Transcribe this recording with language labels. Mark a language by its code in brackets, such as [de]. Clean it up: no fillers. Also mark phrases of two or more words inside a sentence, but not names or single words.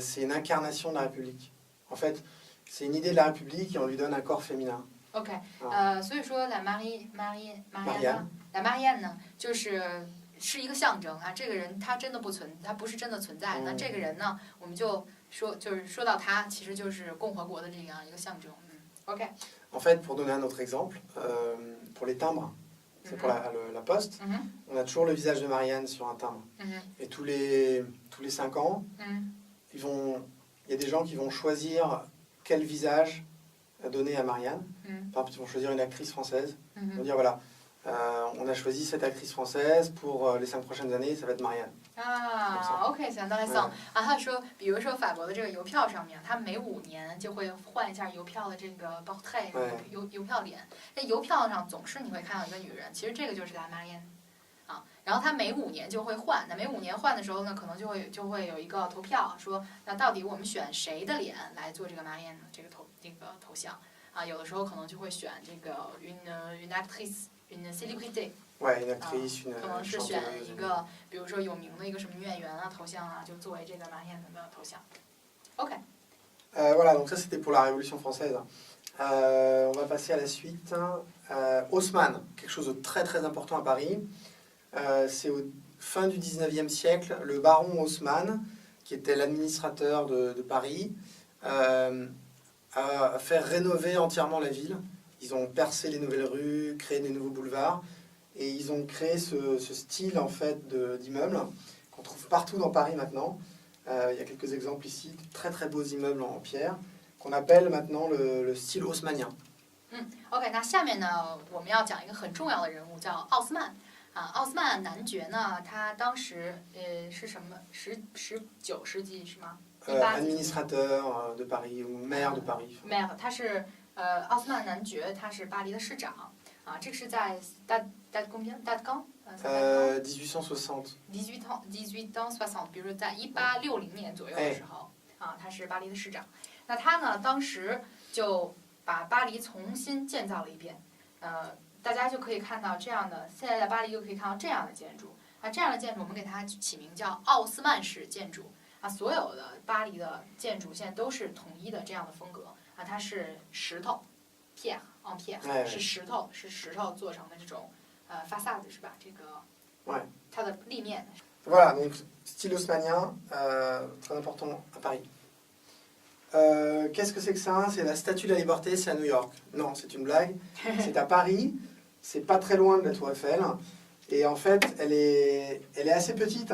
[fr] C'est une incarnation de la République. En fait, c'est une idée de la République et on lui donne un corps féminin. [zh] OK， 所以说 la Marianne 呢，是一个象征啊，这个人他不是真的存在。那这个人呢，我们就是说到他，其实就是共和国的这样一个象征。OK。 [fr] En fait, pour donner un autre exemple, pour les timbres, c'est pour la poste, on a toujours le visage de Marianne sur un timbre. Et tous les 5 ans, il y a des gens qui vont choisir quel visage donner à Marianne. Par exemple, ils vont choisir une actrice française. Ils vont dire voilà. On a choisi cette actrice française pour les 5 prochaines années, ça va être Marianne. [zh] Ah, OK， 相当于啊，他说，比如说法国的这个邮票上面，他每5年就会换一下邮票的这个 portrait， 邮票脸。那邮票上总是你会看到一个女人，其实这个就是 la Marianne 啊。然后他每5年就会换，那每5年换的时候呢，可能就会有一个投票，说那到底我们选谁的脸来做这个 Marianne 这个头像啊？有的时候可能就会选这个 [fr] une actrice。Une célébrité， ouais, une actrice, une [zh] 可能是选一个，比如说有名的一个什么女演员啊头像啊，就作为这个Marianne的头像。OK。 [fr] Voilà, donc ça c'était pour la Révolution française. On va passer à la suite. Haussmann, quelque chose de très très important à Paris. C'est au fin du 19e siècle, le baron Haussmann, qui était l'administrateur de Paris, a fait rénover entièrement la ville. Ils ont percé les nouvelles rues, créé des nouveaux boulevards, et ils ont créé ce style en fait d'immeubles qu'on trouve partout dans Paris maintenant. Il y a quelques exemples ici, de très très beaux immeubles en pierre, qu'on appelle maintenant le style haussmannien. [zh] OK， 那下面呢，我们要讲一个很重要的人物，叫奥斯曼。奥斯曼男爵呢，他当时是什么19世纪是吗 [fr] administrateur de Paris ou maire de Paris。 maire， [zh] 他是奥斯曼男爵，他是巴黎的市长啊。这个是在大纲 1860。 18ans 60，比如在1860年左右的时候啊，他是巴黎的市长。那他呢，当时就把巴黎重新建造了一遍，大家就可以看到这样的，现在在巴黎就可以看到这样的建筑。啊，这样的建筑我们给它起名叫奥斯曼式建筑。啊，所有的巴黎的建筑现在都是统一的这样的风格。啊，它是石头 ， [fr] pierre en pierre， [zh] 是石头做成的这种façade是吧？这个它的立面。 [fr] Voilà, donc style haussmannien, très important à Paris. Qu'est-ce que c'est que ça? C'est la Statue de la Liberté, c'est à New York. Non, c'est une blague. C'est à Paris, c'est pas très loin de la Tour Eiffel. Et en fait, elle est assez petite.